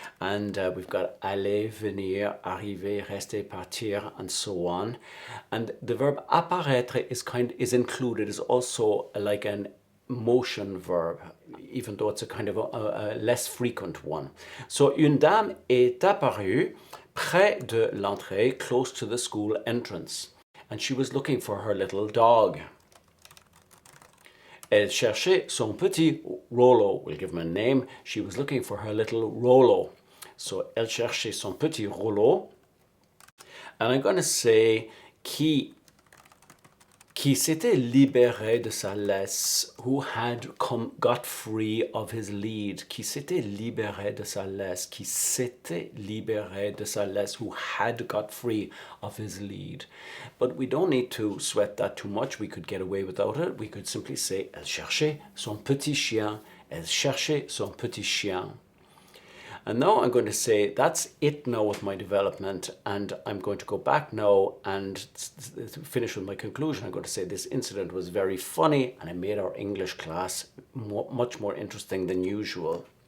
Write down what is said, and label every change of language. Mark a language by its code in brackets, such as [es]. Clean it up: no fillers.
[en] And we've got aller, venir, arriver, rester, partir, and so on. And the verb apparaître is included, is also like an motion verb, even though it's a kind of a less frequent one. [fr] So, une dame est apparue près de l'entrée, [en] close to the school entrance. And she was looking for her little dog. [fr] Elle cherchait son petit Rollo. [en] We'll give him a name. She was looking for her little Rollo. [fr] So, elle cherchait son petit Rollo. [en] And I'm going to say [fr] qui s'était libéré de sa laisse, [en] who had got free of his lead. [fr] Qui s'était libéré de sa laisse, qui s'était libéré de sa laisse, [en] who had got free of his lead. But we don't need to sweat that too much. We could get away without it. We could simply say, [fr] elle cherchait son petit chien. Elle cherchait son petit chien. [en] And now I'm going to say that's it now with my development, and I'm going to go back now and finish with my conclusion. I'm going to say this incident was very funny and it made our English class much more interesting than usual.